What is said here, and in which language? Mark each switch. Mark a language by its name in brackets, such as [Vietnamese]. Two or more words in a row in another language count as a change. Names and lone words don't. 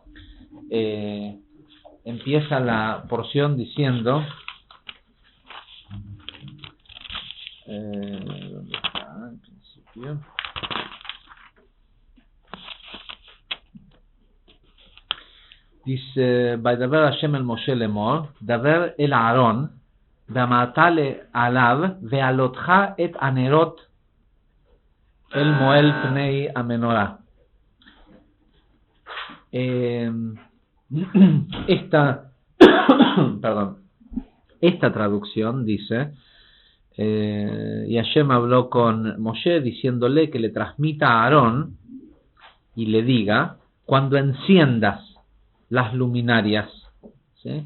[Spanish] Empieza la porción diciendo ¿dónde está? En principio dice: [Hebrew] וידבר השם אל משה לאמר דבר אל אהרן ואמרת אליו בהעלתך את הנרות אל מול פני המנורה. [Spanish] Esta traducción dice: y Hashem habló con Moshe diciéndole que le transmita a Aarón y le diga: cuando enciendas las luminarias, ¿sí?